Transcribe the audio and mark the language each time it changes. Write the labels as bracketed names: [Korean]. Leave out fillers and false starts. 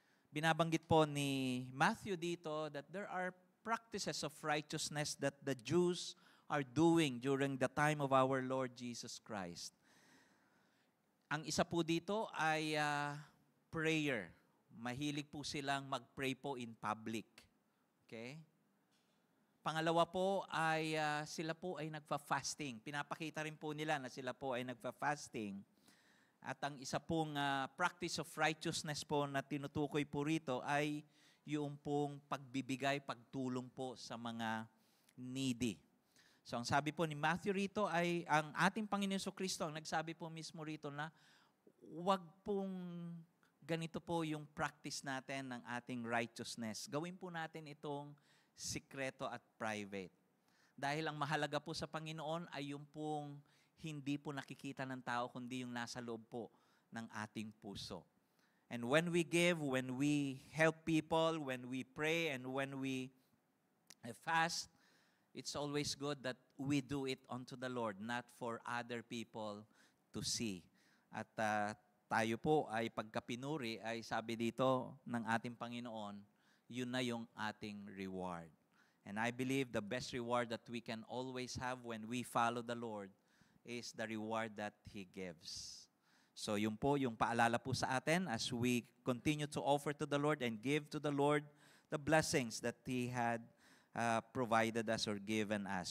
[Filipino] Binabanggit po ni Matthew dito [English] that there are practices of righteousness that the Jews are doing during the time of our Lord Jesus Christ. [Filipino] Ang isa po dito ay prayer. Mahilig po silang mag-pray po in public. Okay? Pangalawa po ay sila po ay nagfa-fasting. Pinapakita rin po nila na sila po ay nagfa-fasting. At ang isa pong practice of righteousness po na tinutukoy po rito ay yung pong pagbibigay, pagtulong po sa mga needy. So ang sabi po ni Matthew rito ay ang ating Panginoon Jesucristo ang nagsabi po mismo rito na wag pong ganito po yung practice natin ng ating righteousness. Gawin po natin itong sikreto at private. Dahil ang mahalaga po sa Panginoon ay yung pong hindi po nakikita ng tao, kundi yung nasa loob po ng ating puso. [English] And when we give, when we help people, when we pray, and when we fast, it's always good that we do it unto the Lord, not for other people to see. [Filipino] At tayo po ay pagkapinuri, ay sabi dito ng ating Panginoon, yun na yung ating reward. [English] And I believe the best reward that we can always have when we follow the Lord is the reward that He gives. [Filipino] So yun po, yung paalala po sa atin [English] as we continue to offer to the Lord and give to the Lord the blessings that He had provided us or given us.